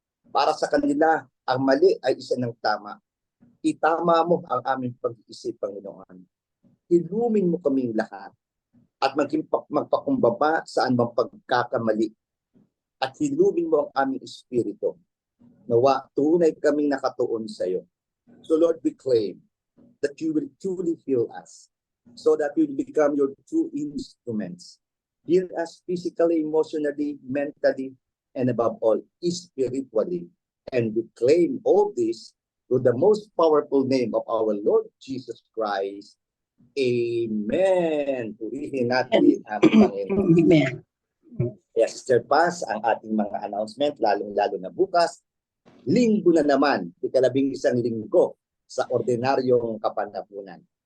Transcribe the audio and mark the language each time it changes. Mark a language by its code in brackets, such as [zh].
[tl] Para sa kanila, ang mali ay isa ng tama. Itama mo ang aming pag-iisip, Panginoon. Ilumin mo kaming lahat at magpakumbaba sa anumang pagkakamali. At hilumin mo ang aming espiritu. Nawa, tunay kaming nakatuon sa iyo. [en] So Lord, we claim that you will truly heal us so that we will become your true instruments. Heal us physically, emotionally, mentally, and above all, spiritually. And we claim all this through the most powerful name of our Lord Jesus Christ. Amen. [tl] Purihin natin ang Panginoon. Amen. Yes, Sister Paz, ang ating mga announcement, lalong-lalo na bukas, linggo na naman, ika-11 linggo sa ordinaryong kapanahunan.